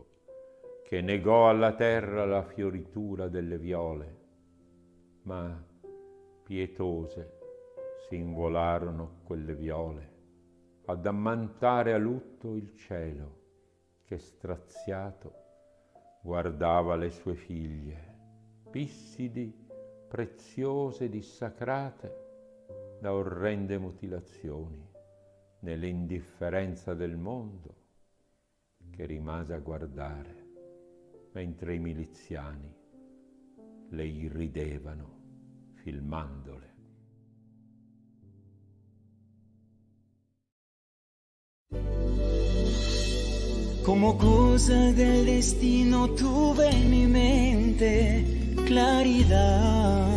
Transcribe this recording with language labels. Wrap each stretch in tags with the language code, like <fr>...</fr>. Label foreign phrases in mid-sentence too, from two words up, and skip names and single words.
<it>che negò alla terra la fioritura delle viole, ma pietose s'involarono quelle viole ad ammantare a lutto il cielo che straziato guardava le sue figlie, pissidi, preziose, dissacrate da orrende mutilazioni, nell'indifferenza del mondo che rimase a guardare, mentre i miliziani le irridevano filmandole.</it> <es>Como cosa del destino tuve en mi mente claridad.</es>